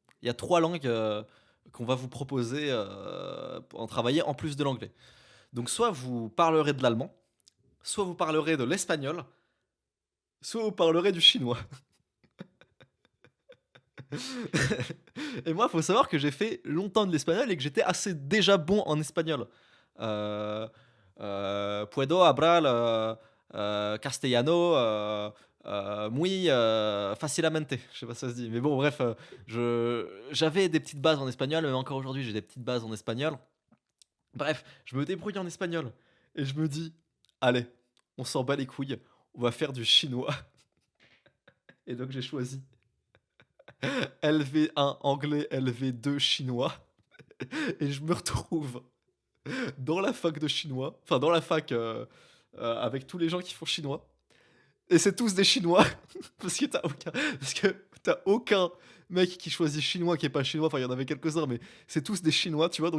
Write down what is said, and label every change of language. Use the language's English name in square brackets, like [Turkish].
[French] Il y a 3 langues, qu'on va vous proposer, pour en travailler en plus de l'anglais. Donc soit vous parlerez de l'allemand, soit vous parlerez de l'espagnol, soit vous parlerez du chinois». Et moi, faut savoir que j'ai fait longtemps de l'espagnol et que j'étais assez déjà bon en espagnol. [Spanish] Heu Puedo hablar, castellano, muy, facilamente. [French] Je sais pas si ça se dit, mais bon bref, j'avais des petites bases en espagnol, même encore aujourd'hui, j'ai des petites bases en espagnol. Bref, je me débrouille en espagnol et je me dis: «Allez, on s'en bat les couilles, on va faire du chinois» et donc j'ai choisi LV1 anglais, LV2 chinois et je me retrouve dans la fac de chinois, enfin dans la fac, avec tous les gens qui font chinois et c'est tous des chinois parce que tu aucun mec qui choisit chinois qui est pas chinois, enfin il y en avait quelques-uns mais c'est tous des chinois, tu vois?